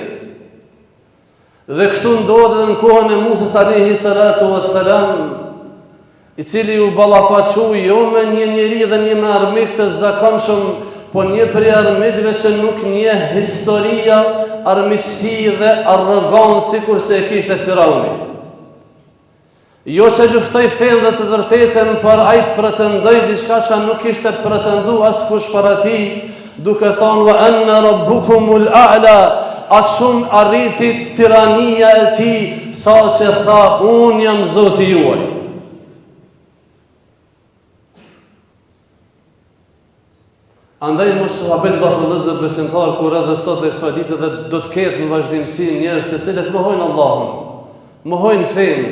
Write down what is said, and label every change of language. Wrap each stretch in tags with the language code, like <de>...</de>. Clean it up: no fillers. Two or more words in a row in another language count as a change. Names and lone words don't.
<sq>Dhe kështu ndodhi në kohën e Musës</sq> <ar>عليه الصلاة والسلام,</ar> <sq>i cili u ballafaqoi jo me një njeri dhe një me armik të zakonshëm, po një prej armiqve që nuk njeh historia, armiqësi dhe arrogancë sikur se e kishte Firauni. Jo që luftoi fen dhe të vërtetën, por ai pretendoi diçka që nuk kishte pretendu askush para tij, duke thënë</sq> <ar>وأنا ربكم الأعلى,</ar> <sq>atë shumë arriti tirania e tij, sa që tha unë jam Zoti juaj. Andaj mos sahabët dashur vëllezër besimtar, kur edhe sot e kësaj dite dhe do të ketë në vazhdimsi njerëz të cilët mohojnë Allahun, mohojnë fen.</sq>